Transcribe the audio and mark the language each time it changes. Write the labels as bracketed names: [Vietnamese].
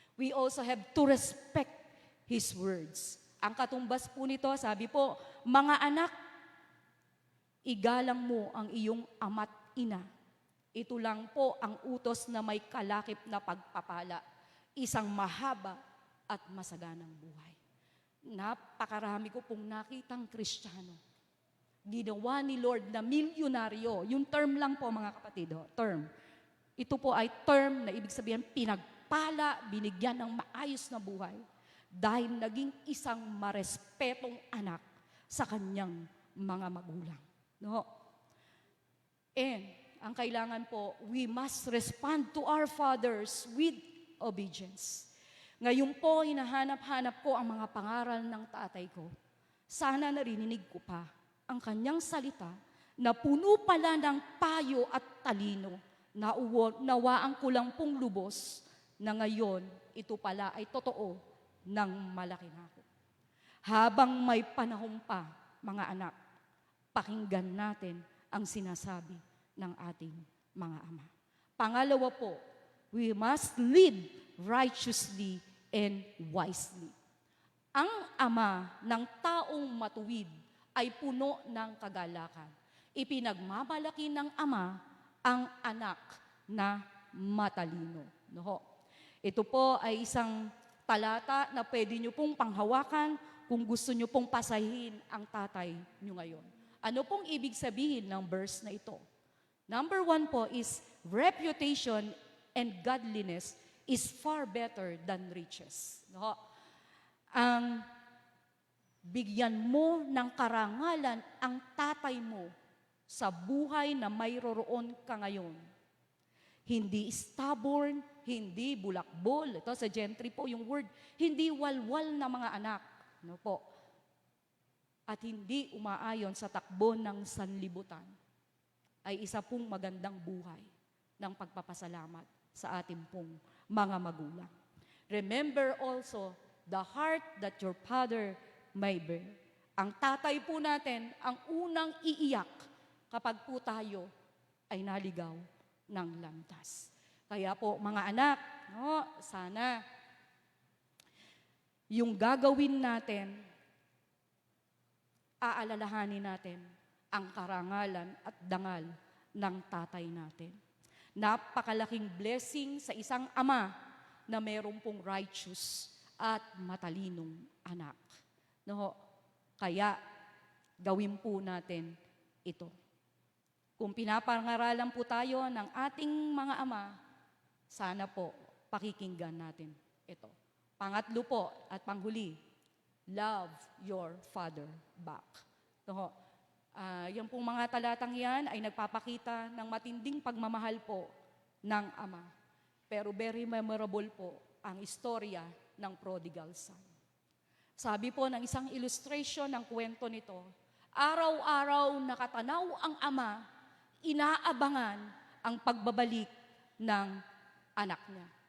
[English] We also have to respect His words. [Filipino] Ang katumbas po nito, sabi po, mga anak, igalang mo ang iyong ama't ina. Ito lang po ang utos na may kalakip na pagpapala, isang mahaba at masaganang buhay. Napakarami ko pong nakitang Kristiyano. Ginawa ni Lord na milyonaryo. Yung term lang po mga kapatid, term. Ito po ay term na ibig sabihin pinagpala, binigyan ng maayos na buhay dahil naging isang marespetong anak sa kanyang mga magulang. No? [English] And, [Filipino] ang kailangan po, [English] we must respond to our fathers with obedience. [Filipino] Ngayon po, hinahanap-hanap ko ang mga pangaral ng tatay ko. Sana narinig ko pa ang kanyang salita na puno pala ng payo at talino na nawaan ko lang pong lubos na ngayon ito pala ay totoo ng malaki na ako. Habang may panahon pa, mga anak, pakinggan natin ang sinasabi ng ating mga ama. Pangalawa po, [English] we must live righteously and wisely. [Filipino] Ang ama ng taong matuwid ay puno ng kagalakan. Ipinagmamalaki ng ama ang anak na matalino. No? Ito po ay isang talata na pwede nyo pong panghawakan kung gusto nyo pong pasahin ang tatay nyo ngayon. Ano pong ibig sabihin ng verse na ito? [English] Number 1 po is, reputation and godliness is far better than riches. No? [Filipino] Ang bigyan mo ng karangalan ang tatay mo sa buhay na mayroon ka ngayon. Hindi stubborn, hindi bulakbol. Ito sa gentry po yung word. Hindi walwal na mga anak. No po? At hindi umaayon sa takbo ng sanlibutan. ay isa pong magandang buhay ng pagpapasalamat sa ating pong mga magulang. [English] Remember also the heart that your father may bear. [Filipino] Ang tatay po natin ang unang iiyak kapag po tayo ay naligaw ng landas. Kaya po mga anak, no, sana yung gagawin natin, aalalahanin natin ang karangalan at dangal ng tatay natin. Napakalaking blessing sa isang ama na mayroon pong righteous at matalinong anak. No, kaya gawin po natin ito. Kung pinapangaralan po tayo ng ating mga ama, sana po pakikinggan natin ito. Pangatlo po at panghuli, [English] love your father back. [Filipino] No, yan pong mga talatang yan ay nagpapakita ng matinding pagmamahal po ng ama. Pero very memorable po ang istorya ng prodigal son. Sabi po ng isang illustration ng kwento nito, araw-araw nakatanaw ang ama, inaabangan ang pagbabalik ng anak niya.